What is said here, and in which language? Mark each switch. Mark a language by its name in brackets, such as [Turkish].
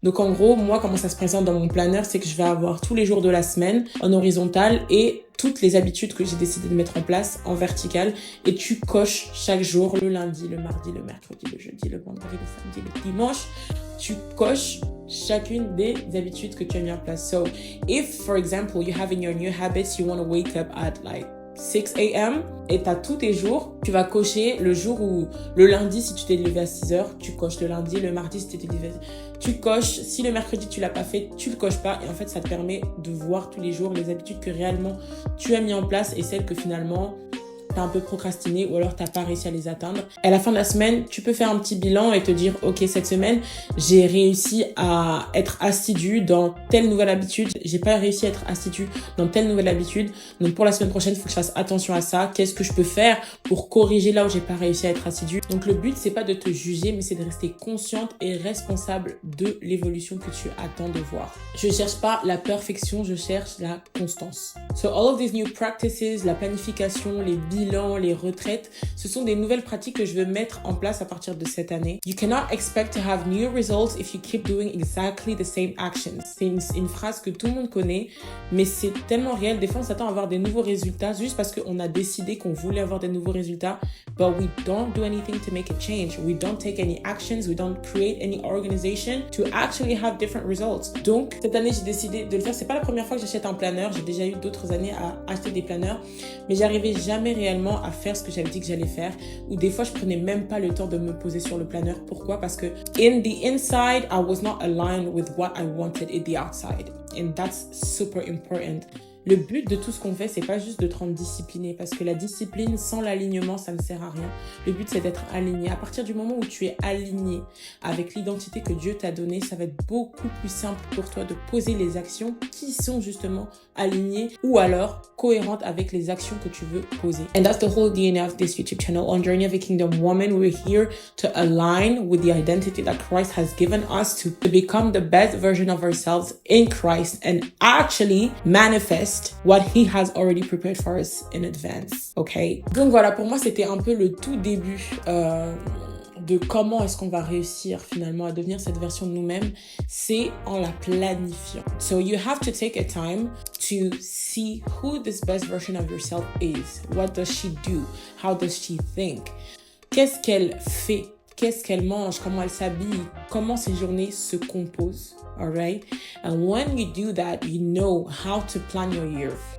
[French] Donc en gros, moi, comment ça se présente dans mon planeur, c'est que je vais avoir tous les jours de la semaine en horizontal et toutes les habitudes que j'ai décidé de mettre en place en vertical et tu coches chaque jour, le lundi, le mardi, le mercredi, le jeudi, le vendredi, le samedi, le dimanche, tu coches chacune des habitudes que tu as mis en place. [English] So, if, for example, you have in your new habits, you want to wake up at like 6 a.m. [French] et t'as tous tes jours, tu vas cocher le jour où, le lundi si tu t'es levé à 6 heures, tu coches le lundi, le mardi si tu t'es levé, tu coches, si le mercredi tu l'as pas fait, tu le coches pas et en fait ça te permet de voir tous les jours les habitudes que réellement tu as mis en place et celles que finalement t'as un peu procrastiné ou alors t'as pas réussi à les atteindre. Et à la fin de la semaine, tu peux faire un petit bilan et te dire ok, cette semaine, j'ai réussi à être assidu dans telle nouvelle habitude, j'ai pas réussi à être assidu dans telle nouvelle habitude. Donc pour la semaine prochaine, il faut que je fasse attention à ça. Qu'est-ce que je peux faire pour corriger là où j'ai pas réussi à être assidu? Donc le but, c'est pas de te juger, mais c'est de rester consciente et responsable de l'évolution que tu attends de voir. Je cherche pas la perfection, je cherche la constance. [English] So all of these new practices, [French] la planification, les bilans, les retraites, ce sont des nouvelles pratiques que je veux mettre en place à partir de cette année. [English] You cannot expect to have new results if you keep doing exactly the same actions. [French] C'est une phrase que tout le monde connaît, mais c'est tellement réel. Des fois, on s'attend à avoir des nouveaux résultats juste parce qu'on a décidé qu'on voulait avoir des nouveaux résultats, [English] but we don't do anything to make a change. We don't take any actions. We don't create any organization to actually have different results. [French] Donc, cette année, j'ai décidé de le faire. C'est pas la première fois que j'achète un planeur. J'ai déjà eu d'autres années à acheter des planeurs, mais j'arrivais jamais réellement à faire ce que j'avais dit que j'allais faire, ou des fois je prenais même pas le temps de me poser sur le planeur. Pourquoi? Parce que [English] in the inside I was not aligned with what I wanted in the outside, and that's super important. [French] Le but de tout ce qu'on fait, c'est pas juste de te rendre discipliné, parce que la discipline sans l'alignement, ça ne sert à rien. Le but, c'est d'être aligné. À partir du moment où tu es aligné avec l'identité que Dieu t'a donnée, ça va être beaucoup plus simple pour toi de poser les actions qui sont justement alignées ou alors cohérentes avec les actions que tu veux poser. [English] And that's the whole DNA of this YouTube channel. On Journey of a Kingdom Woman, we're here to align with the identity that Christ has given us to become the best version of ourselves in Christ and actually manifest what he has already prepared for us in advance, okay? [French] Donc voilà, pour moi, c'était un peu le tout début de comment est-ce qu'on va réussir finalement à devenir cette version de nous-mêmes, c'est en la planifiant. [English] So you have to take a time to see who this best version of yourself is. What does she do? How does she think? [French] Qu'est-ce qu'elle fait? Qu'est-ce qu'elle mange? Comment elle s'habille? Comment ses journées se composent? [English] Alright? And when you do that, you know how to plan your year.